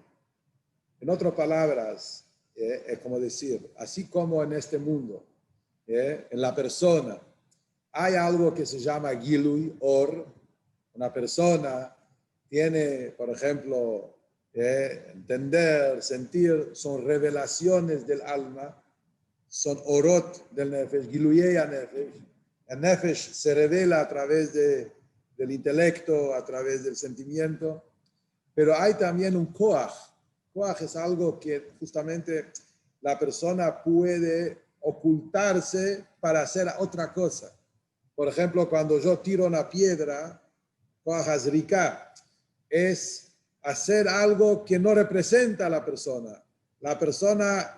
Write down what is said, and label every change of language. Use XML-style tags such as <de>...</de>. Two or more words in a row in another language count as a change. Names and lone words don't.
<es>En otras palabras, es como decir, así como en este mundo, en la persona, hay algo que se llama Gilui, Or. Una persona tiene, por ejemplo, entender, sentir, son revelaciones del alma, son orot del nefesh,</es> <he>גילויי נפש.</he> <es>El nefesh se revela a través del intelecto, a través del sentimiento, pero hay también un koach. Koach es algo que justamente la persona puede ocultarse para hacer otra cosa. Por ejemplo, cuando yo tiro una piedra,</es> <he>כח הזריקה,</he> <es>es hacer algo que no representa a la persona.</es>